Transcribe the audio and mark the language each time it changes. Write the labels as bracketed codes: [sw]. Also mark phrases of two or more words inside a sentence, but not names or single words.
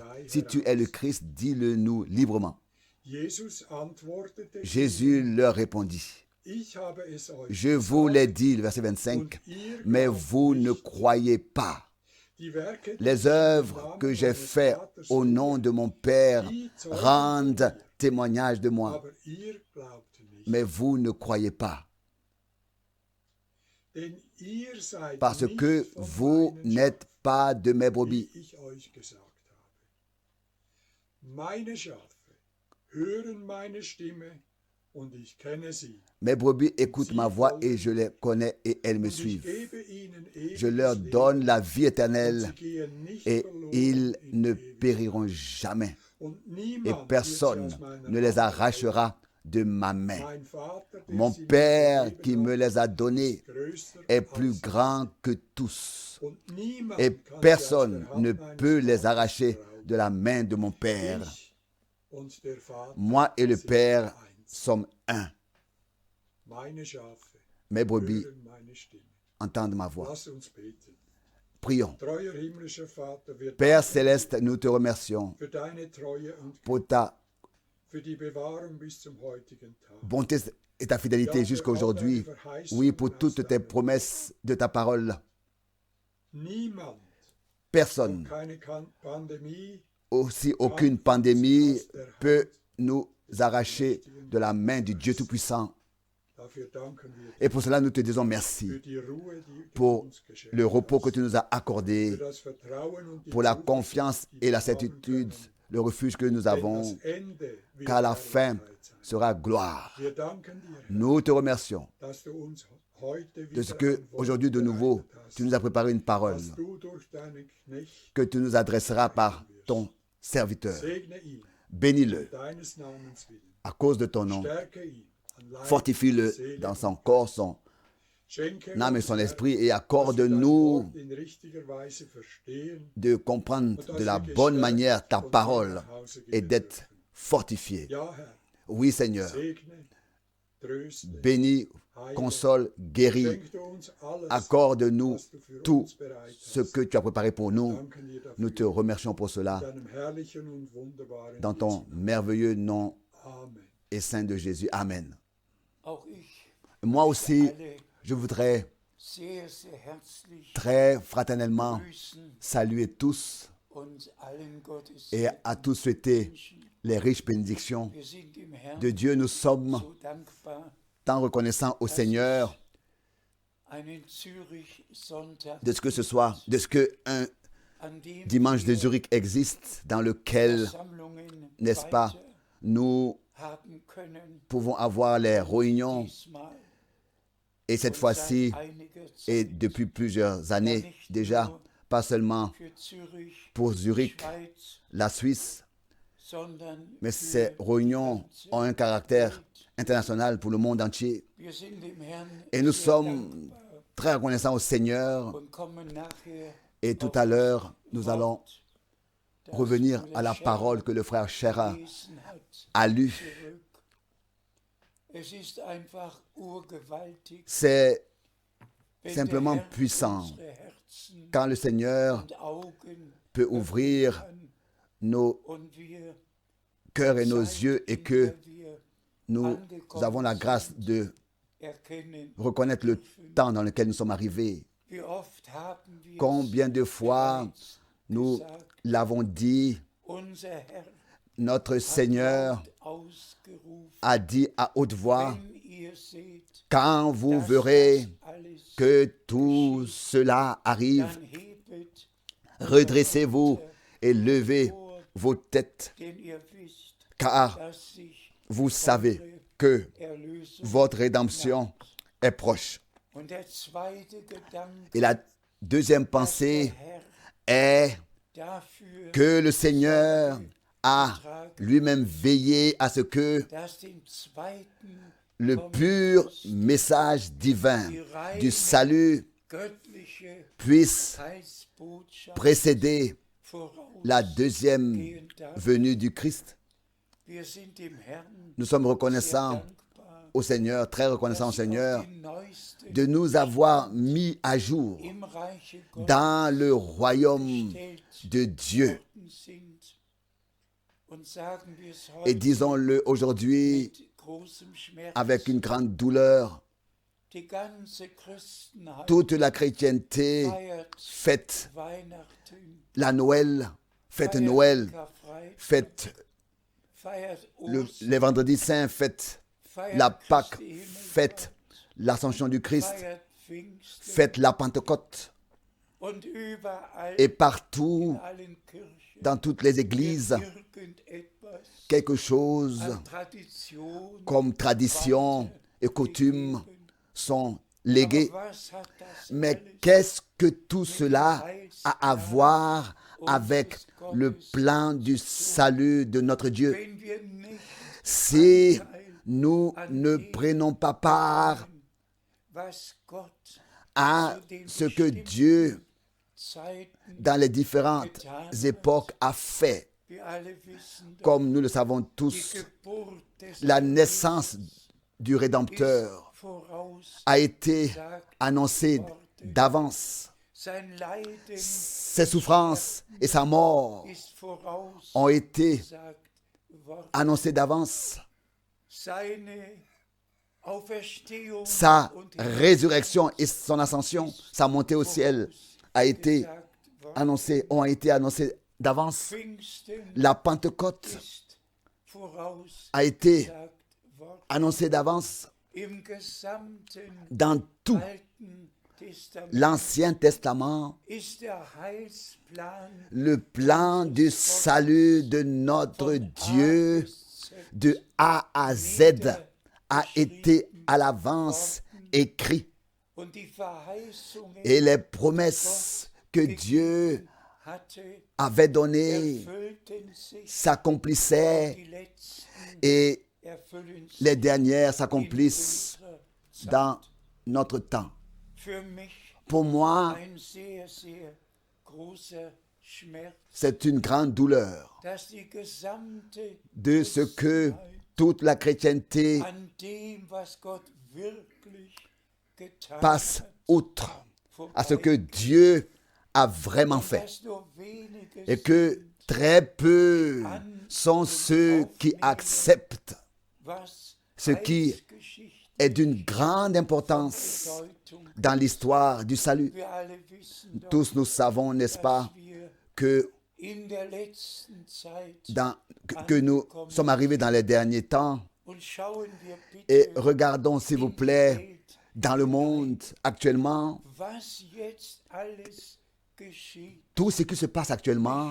[fr] Si tu es le Christ, dis-le nous librement. Jésus leur répondit: je vous l'ai dit, le verset 25, mais vous ne croyez pas. Les œuvres que j'ai faites au nom de mon Père rendent témoignage de moi, mais vous ne croyez pas. [de] Denn ihr seid [fr] parce [de] nicht [fr] que [de] von [fr] vous [de] meinen [fr] n'êtes [de] Schafen, [fr] pas de mes [de] wie [fr] brebis. [de] ich euch gesagt habe. Meine Schafe hören meine Stimme und ich kenne sie. [fr] Mes brebis écoutent ma voix et je les connais et elles me [de] Und ich [fr] suivent. [de] gebe ihnen [fr] Je [de] ewiges [fr] leur donne [de] Leben [fr] la vie [de] und [fr] éternelle [de] sie gehen nicht [fr] et [de] verloren [fr] ils [de] in [fr] ne [de] Ewigkeit. [fr] périront jamais. [de] Und [fr] Et [de] niemand wird sie [fr] personne [de] aus meiner [fr] ne les [de] Hand [fr] arrachera de ma main. [de] Mein Vater, der [fr] Mon [de] sie mir [fr] Père [de] gegeben [fr] qui me [de] hat, [fr] les a donnés [de] ist größer [fr] est [de] als [fr] plus [de] sie. [fr] grand que tous. [de] Und niemand [fr] Et [de] kann sie aus [fr] personne [de] der [fr] ne [de] Hand eines [fr] peut les [de] Vaters [fr] arracher [de] rauben. [fr] de la main de mon Père. [de] Ich und der Vater [fr] Moi et le [de] sind [fr] Père [de] eins. [fr] sommes un. [de] Meine Schafe [fr] Mes brebis [de] hören meine Stimme. [fr] entendent ma voix. [de] Lass uns beten. [fr] Prions. [de] Treuer himmlischer Vater, wir [fr] Père [de] danken [fr] céleste, nous te remercions [de] für deine Treue und [fr] pour ta [de] für die Bewahrung bis zum heutigen Tag. [fr] bonté et ta fidélité jusqu'à aujourd'hui. Oui, pour toutes tes promesses de ta parole. [de] Niemand, [fr] Personne, [de] keine Pandemie, [fr] aussi aucune pandémie, peut nous arracher de la main du Dieu Tout-Puissant. [de] dafür danken wir [fr] Et pour cela, nous te disons merci [de] für die Ruhe, die du [fr] pour [de] uns geschenkt [fr] le repos [de] hast, [fr] que tu nous as accordé, [de] für das Vertrauen und die [fr] pour la [de] Zuversicht, [fr] confiance [de] die [fr] et [de] wir [fr] la [de] haben [fr] certitude, [de] können. [fr] le refuge que nous [de] Denn [fr] avons, [de] das Ende wird [fr] car la fin [de] Herrlichkeit sein. [fr] sera gloire. [de] Wir danken dir, Herr, [fr] Nous te remercions [de] dass du uns heute [fr] de ce [de] wieder [fr] que [de] ein Wort [fr] aujourd'hui de nouveau, [de] bereitet hast, [fr] tu nous as préparé une parole [de] dass du durch deinen Knecht [fr] que tu nous adresseras par ton serviteur. [de] segne ihn, [fr] Bénis-le [de] deines Namens willen, [fr] à cause de ton nom. [de] stärke ihn an Leib und [fr] Fortifie-le [de] Seele [fr] dans [de] und [fr] son corps, son [de] schenke [fr] âme et [de] uns, [fr] son [de] Herr, [fr] esprit et [de] dass wir dein [fr] accorde-nous [de] Wort in richtiger Weise verstehen [fr] de comprendre de la bonne manière ta parole et d'être fortifié. [de] Ja, Herr, [fr] Oui, Seigneur, [de] segne, tröste, [fr] bénis, console, guéris, [de] schenk du uns alles, [fr] accorde-nous [de] was du für [fr] tout [de] uns bereit [fr] ce [de] hast. [fr] que tu as préparé pour nous. [de] Danken dir dafür, [fr] Nous te remercions pour [de] in [fr] cela [de] deinem herrlichen und wunderbaren [fr] dans ton [de] Jesu. [fr] merveilleux nom [de] Amen. [fr] et saint de Jésus. Amen. [de] Auch ich [fr] Moi aussi, [de] alle [fr] je voudrais [de] sehr, sehr herzlich [fr] très fraternellement [de] grüßen [fr] saluer tous [de] und allen Gottes [fr] et à tous souhaiter les riches bénédictions [de] Wir sind dem Herrn [fr] de Dieu. Nous sommes [de] so dankbar, [fr] tant reconnaissants au Seigneur [de] einen Zürich-Sonntag [fr] de ce que ce soit, de ce que un [de] an dem [fr] dimanche de [de] wir [fr] Zurich existe dans lequel, [de] Versammlungen [fr] n'est-ce pas, [de] weiter [fr] nous [de] haben können, [fr] pouvons avoir les réunions [de] diesmal [fr] et cette [de] und [fr] fois-ci [de] seit einiger [fr] et [de] Zeit [fr] depuis plusieurs années déjà, pas seulement [de] für Zürich, [fr] pour Zurich, [de] Schweiz, [fr] la Suisse, [de] sondern [fr] mais [de] für [fr] ces [de] die [fr] réunions [de] ganze [fr] ont un caractère [de] Welt. [fr] international pour le monde entier. [de] Wir sind dem Herrn [fr] Et nous [de] sehr [fr] sommes [de] dankbar [fr] très reconnaissants au Seigneur. [de] und kommen nachher [fr] Et tout [de] auf [fr] à [de] das [fr] l'heure, nous allons [de] Wort, das [fr] revenir [de] Bruder [fr] à la [de] Scherer [fr] parole que le frère Scherer [de] gelesen hat, [fr] a lue. [de] zurück. Es ist einfach urgewaltig, [fr] C'est [de] wenn [fr] simplement [de] der Herr [fr] puissant [de] unsere Herzen [fr] quand le Seigneur [de] und Augen [fr] peut [de] öffnen [fr] ouvrir [de] kann [fr] nos [de] und wir [fr] cœurs et nos [de] Zeit, [fr] yeux et [de] in [fr] que [de] der wir [fr] nous avons la grâce de [de] erkennen [fr] reconnaître le temps dans lequel nous sommes arrivés. [de] Wie oft haben wir [fr] Combien de fois [de] bereits [fr] nous [de] gesagt, [fr] l'avons dit, [de] unser Herr [fr] notre Seigneur [de] hat ausgerufen, [fr] a dit à haute voix, [de] wenn ihr seht, [fr] quand vous [de] dass [fr] verrez [de] das alles, [fr] que tout cela arrive, [de] dann hebet, [fr] redressez-vous et levez vos têtes, [de] denn ihr wisst, [fr] car [de] dass sich [fr] vous savez que [de] Erlösung [fr] votre rédemption est proche. [de] Und der zweite Gedanke, [fr] Et la deuxième [de] dass der [fr] pensée [de] Herr [fr] est [de] dafür [fr] que le Seigneur a lui-même veillé à ce que [de] dass den zweiten [fr] le pur message divin du salut [de] göttliche [fr] puisse [de] Heilsbotschaft [fr] précéder [de] voraus [fr] la deuxième [de] gehen darf. [fr] venue du Christ. [de] Wir sind dem Herrn [fr] Nous sommes [de] sehr [fr] reconnaissants [de] dankbar, [fr] au Seigneur, très reconnaissants au [de] dass wir [fr] Seigneur, [de] auf den neuesten [fr] de nous avoir mis à jour [de] im Reiche Gottes [fr] dans le royaume [de] gestellt [fr] de Dieu. [de] worden sind. Und sagen wir es [fr] Et [de] heute [fr] disons-le aujourd'hui [de] mit großem Schmerz, [fr] avec une grande douleur, [de] die ganze Christenheit [fr] toute la chrétienté [de] feiert [fr] fête [de] Weihnachten, [fr] la Noël, fête [de] feiert [fr] Noël, [de] Karfreitag, [fr] fête [de] feiert [fr] les vendredis saints, fête [de] feiert [fr] la Pâque, [de] Christi Himmelfahrt, [fr] fête l'ascension du Christ, [de] feiert [fr] fête la Pentecôte. [de] und überall [fr] Et partout, [de] in allen Kirchen [fr] dans toutes les églises, [de] irgendetwas [fr] quelque chose [de] an Tradition, [fr] comme tradition et coutume sont légués. [de] aber was hat das [fr] Mais [de] alles [fr] qu'est-ce que tout cela a à voir avec le plan du salut de notre Dieu? [de] wenn wir nicht [fr] Si nous ne prenons pas part [de] was Gott [fr] à ce que Dieu, [de] Zeiten, [fr] dans les différentes époques, a fait, [de] wir alle wissen, [fr] comme nous le savons [de] die [fr] tous, [de] Geburt des [fr] la naissance du Rédempteur [de] voraus, [fr] a été annoncée d'avance. [de] sein Leiden [fr] Ses souffrances et sa mort [de] ist voraus [fr] ont été [de] gesagt worden. [fr] annoncées d'avance. [de] Seine Auferstehung [fr] Sa [de] und [fr] résurrection et son ascension, sa montée au ciel a été [de] gesagt worden. [fr] annoncée, ont été annoncées d'avance. [de] Pfingsten [fr] La Pentecôte [de] ist voraus [fr] a été [de] gesagt worden. [fr] annoncée d'avance [de] Im gesamten [fr] dans tout [de] Alten Testament [fr] l'Ancien Testament. [de] ist der Heilsplan [fr] Le plan du salut de notre Dieu de A à Z a été à l'avance écrit. [de] und die Verheißungen [fr] Et les promesses que Dieu [de] hatte, [fr] avait données [de] erfüllten sich, [fr] s'accomplissaient [de] die letzten [fr] et [de] erfüllen sich [fr] les dernières [de] in [fr] s'accomplissent [de] unserer Zeit. [fr] dans notre temps. [de] Für mich [fr] Pour moi, [de] ein sehr, sehr großer Schmerz, [fr] c'est une grande douleur [de] dass die gesamte [fr] de ce que toute la chrétienté [de] an dem, was Gott wirklich getan [fr] passe [de] hat, [fr] outre à ce que Dieu a vraiment fait. [de] dass nur wenige [fr] Et que très peu sont ceux qui acceptent [de] was [fr] ce qui [de] Heilsgeschichte [fr] est d'une grande importance [de] Bedeutung. [fr] dans l'histoire du salut. [de] Wir alle wissen doch, [fr] Tous nous savons, n'est-ce pas, [de] dass wir [fr] que, [de] in der letzten Zeit [fr] que nous sommes arrivés dans les derniers temps. [de] und schauen wir [fr] Et [de] bitte [fr] regardons, s'il vous plaît, dans le monde actuellement, [de] was jetzt alles geschieht, [fr] tout ce qui se passe actuellement,